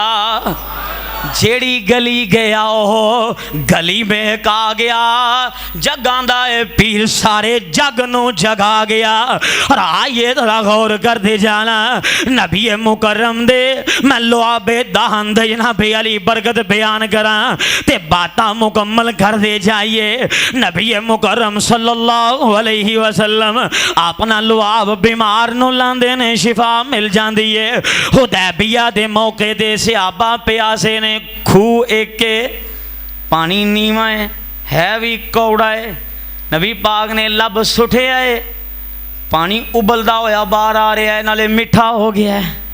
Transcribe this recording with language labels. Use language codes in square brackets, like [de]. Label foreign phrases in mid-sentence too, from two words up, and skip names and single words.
[pa] جیہڑی گلی گیا او گلی میں کا گیا، جگاندا اے پیر سارے جگ نوں جگا گیا. [ur] اور آئیے تھوڑا غور کرتے جانا, [pa] نبی مکرم دے میں لعابِ دہن دے جناب علی برکت بیان کراں تے باتاں مکمل کرتے جائیے. نبی مکرم [ar] صلى الله عليه وسلم [pa] اپنا لعاب بیمار نوں لاندے نے، شفا مل جاتی ہے. حدیبیہ دے موقعے تے صحابہ پیاسے نے، کھوہ اک کہ پانی نیواں ہے وی کوڑا ہے، نبی پاک نے لب سٹیا ہے، پانی ابلدا ہویا باہر آ رہیا ہے، نالے مٹھا ہو گیا ہے.